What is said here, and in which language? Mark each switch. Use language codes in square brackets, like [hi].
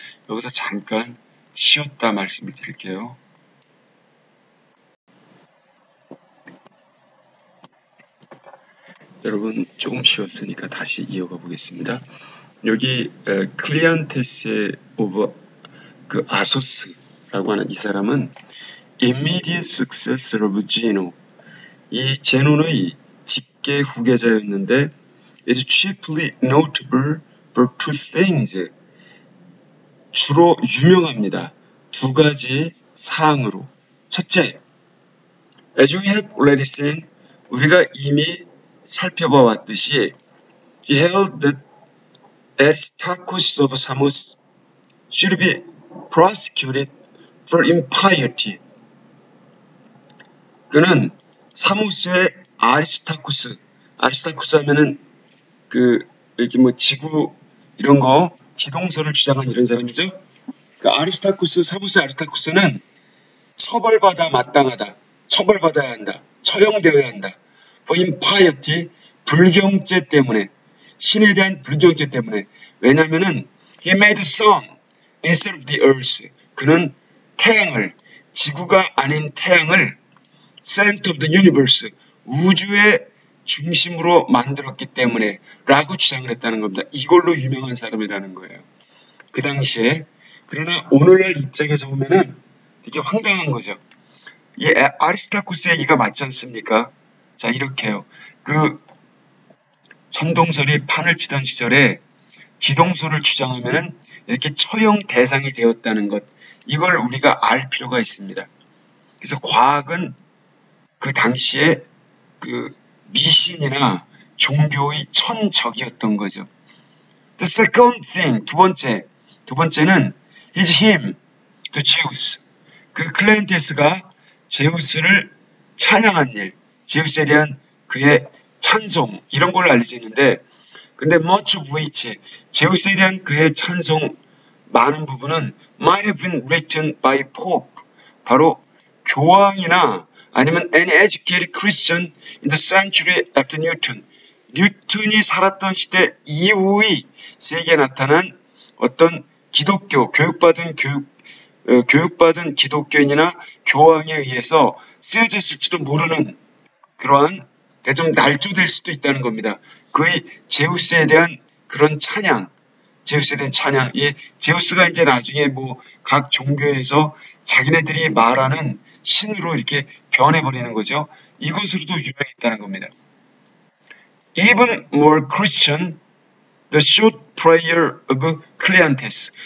[ko] 여기서 잠깐 쉬었다 말씀을 드릴게요. 여러분 조금 쉬었으니까 다시 이어가 보겠습니다. 여기 클리안테스의 오버 그 아소스 라고 하는 이 사람은 [en] immediate successor of Zeno, [ko] 이 제논의 직계 후계자였는데 [en] is chiefly notable for two things. [ko] 주로 유명합니다. 두 가지 사항으로. 첫째, [en] as we have already seen, [ko] 우리가 이미 살펴봐 왔듯이 [en] he held that Aristarchus of Samos should be prosecuted for impiety. [ko] 그는 사모스의 아리스타쿠스 하면은 이렇게 뭐 지구 이런 거 지동설을 주장한 이런 사람이죠. 사모스의 아리스타쿠스는 처벌받아 마땅하다, 처벌받아야 한다, 처형되어야 한다. [en] for impiety, [ko] 불경죄 때문에, 신에 대한 불경죄 때문에. 왜냐면은 [en] he made the sun instead of the earth. [ko] 그는 태양을, 지구가 아닌 태양을 [en] center of the universe, [ko] 우주의 중심으로 만들었기 때문에 라고 주장을 했다는 겁니다. 이걸로 유명한 사람이라는 거예요. 그 당시에. 그러나 오늘날 입장에서 보면은 되게 황당한 거죠. 이 아리스타쿠스 얘기가 맞지 않습니까? 자, 이렇게요. 천동설이 판을 치던 시절에 지동설을 주장하면은 이렇게 처형 대상이 되었다는 것, 이걸 우리가 알 필요가 있습니다. 그래서 과학은 그 당시에 미신이나 종교의 천적이었던 거죠. [en] The second thing, [ko] 두 번째는 [en] him, the Zeus. [ko] 클레인테스가 제우스를 찬양한 일, 제우스에 대한 그의 찬송, 이런 걸로 알려져 있는데, 근데 [en] much of which, [ko] 제우스에 대한 그의 찬송 많은 부분은 [en] might have been written by Pope, [ko] 바로 교황이나 아니면 [en] an educated Christian in the century after Newton, [ko] 뉴턴이 살았던 시대 이후의 세계에 나타난 어떤 기독교, 교육받은 기독교인이나 교황에 의해서 쓰여졌을지도 모르는 그러한 좀 날조될 수도 있다는 겁니다. 그의 제우스에 대한 그런 찬양, 이 제우스가 이제 나중에 뭐 각 종교에서 자기네들이 말하는 신으로 이렇게 변해버리는 거죠. 이것으로도 유명했다는 겁니다. [en] Even more Christian, the short prayer of Cleanthes.